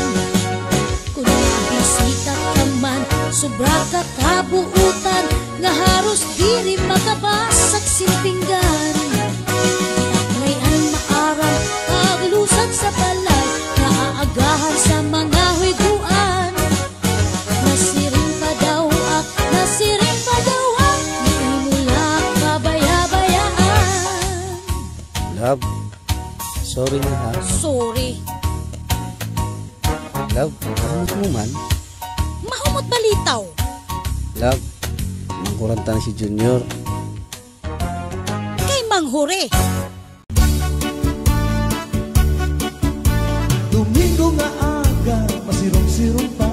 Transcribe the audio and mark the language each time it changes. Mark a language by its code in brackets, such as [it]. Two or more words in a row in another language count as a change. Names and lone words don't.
[war] Kung nabisita ka man, sobra ka kabuutan, nga haros diri makabasag simpinggan. May ang maaram, paglusag sa balay, naaagahan sa mga higuan. Nasiring pa daw ak, nasiring pa daw ak. Love, sorry na ha. Sorry. Love, kamot mo man. Mahumot balitaw. Love, mangkuranta na si Junior. Kay Manghure. Domingo nga aga, masirong-sirong pa.